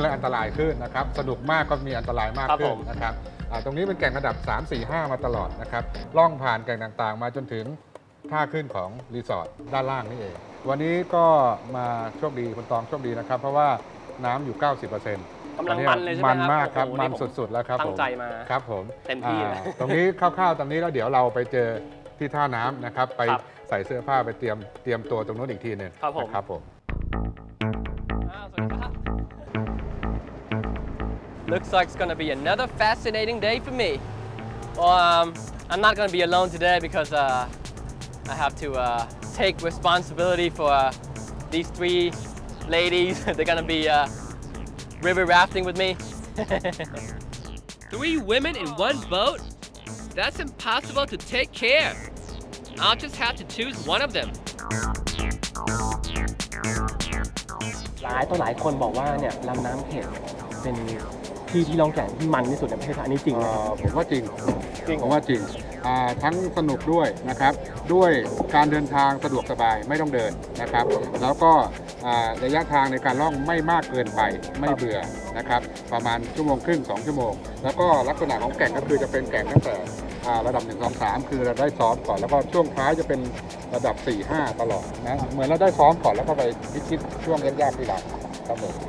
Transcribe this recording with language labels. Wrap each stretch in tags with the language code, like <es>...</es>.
<th>และอันตรายขึ้นนะครับสนุกมากก็มีอันตรายมากขึ้นนะครับตรงนี้เป็นแก่งระดับ3 4 5มาตลอดนะครับล่องผ่านแก่งต่างๆมาจนถึงท่าขึ้นของรีสอร์ทด้านล่างนี่เองวันนี้ก็มาโชคดีคุณตองโชคดีนะครับเพราะว่าน้ำอยู่ 90% กำลังมันเลยใช่ไหมครับ มันมากครับมันสุดๆแล้วครับ ตั้งใจมา ครับผม เต็มที่เลย ตรงนี้คร่าวๆตรงนี้แล้วเดี๋ยวเราไปเจอที่ท่าน้ำนะครับไปใส่เสื้อผ้าไปเตรียมตัวตรงนู้นอีกทีหนึ่งครับผม</th> <en>Looks like it's gonna be another fascinating day for me. Well, I'm not gonna be alone today because I have to take responsibility for these 3 ladies. They're gonna be river rafting with me. 3 women in 1 boat? That's impossible to take care. I'll just have to choose one of them.</en> <th>หลายคนบอกว่าเนี่ยลำน้ำเข็กเป็นที่ล่องแก่งที่มันที่สุดในประเทศไทยนี่จริงไหม ผมว่าจริงผมว่าจริงทั้งสนุกด้วยนะครับด้วยการเดินทางสะดวกสบายไม่ต้องเดินนะครับแล้วก็ระยะทางในการล่องไม่มากเกินไปไม่เบื่อนะครับประมาณ1.5 ชั่วโมง2 ชั่วโมงแล้วก็ลักษณะของแก่งก็คือจะเป็นแก่งตั้งแต่ระดับ1 2 3คือเราได้ซ้อมก่อนแล้วก็ช่วงท้ายจะเป็นระดับ4 5ตลอดนะเหมือนเราได้ซ้อมก่อนแล้วก็ไปพิชิตช่วงยากๆที่หลังครับผม</th>